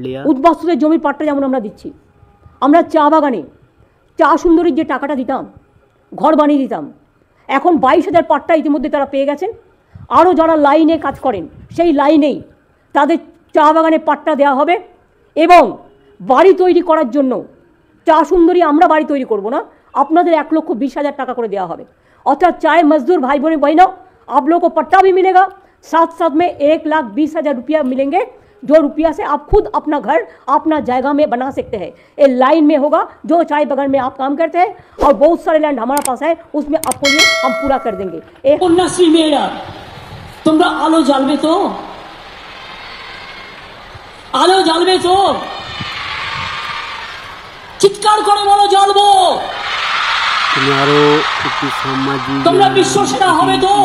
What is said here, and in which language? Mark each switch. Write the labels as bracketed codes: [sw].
[bn] উদ্বাস্তুদের জমির পাট্টা যেমন আমরা দিচ্ছি, আমরা চা বাগানে চা সুন্দরীর যে টাকাটা দিতাম, ঘর বানিয়ে দিতাম, এখন 22,000 পাট্টা ইতিমধ্যে তারা পেয়ে গেছেন। আরও যারা লাইনে কাজ করেন সেই লাইনেই তাদের চা বাগানে পাট্টা দেওয়া হবে এবং বাড়ি তৈরি করার জন্য চা সুন্দরী আমরা বাড়ি তৈরি করব না, আপনাদের 1,20,000 টাকা করে দেওয়া হবে। [hi] अर्थात चाहे मजदूर भाई बहनों आप लोगों को पट्टा भी मिलेगा, साथ साथ में 1,20,000 रुपया मिलेंगे, जो रुपया से आप खुद अपना घर अपना जगह में बना सकते हैं। ये लाइन में होगा जो चाय बगान में आप काम करते हैं और बहुत सारे लैंड हमारे पास है, उसमें आपको ये हम पूरा कर देंगे। [bn] कन्याश्री [hi] मेरा [bn] তোমরা আলো জ্বালবে তো, আলো জ্বালবে তো, চিৎকার করে বলো জ্বালবো। তিনি আরো একটি সামাজিক তোমরা বিশ্বসেনা হবে তো